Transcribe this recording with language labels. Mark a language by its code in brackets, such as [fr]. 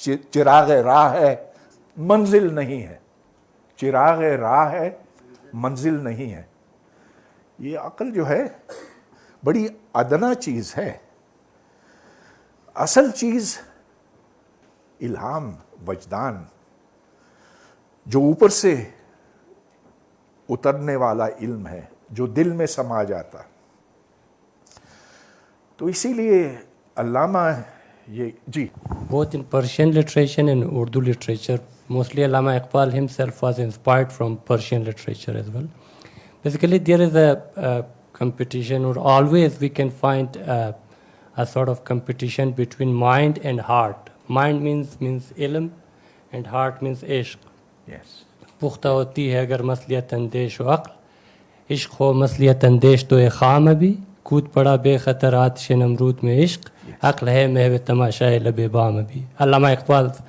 [ur] چراغ راہ ہے، منزل نہیں ہے۔ چراغ راہ ہے، منزل نہیں ہے۔ یہ عقل جو ہے بڑی ادنا چیز ہے۔ اصل چیز الہام، وجدان، جو اوپر سے اترنے والا علم ہے، جو دل میں سما جاتا۔ تو اسی لیے علامہ یہ جی [en] both in Persian literature and Urdu literature, mostly Allama Iqbal himself was inspired from Persian literature as well. Basically, there is a competition, or always we can find a sort of competition between mind and heart. Mind means ilm, and heart means ishq. یس [ur] پختہ ہوتی ہے اگر مسلیت اندیش و عقل، عشق ہو مسلیت اندیش تو خام ابھی، کود پڑا بے خطر آتش نمرود میں عشق، عقل ہے محو تماشائے لب بام ابھی۔ علامہ اقبال.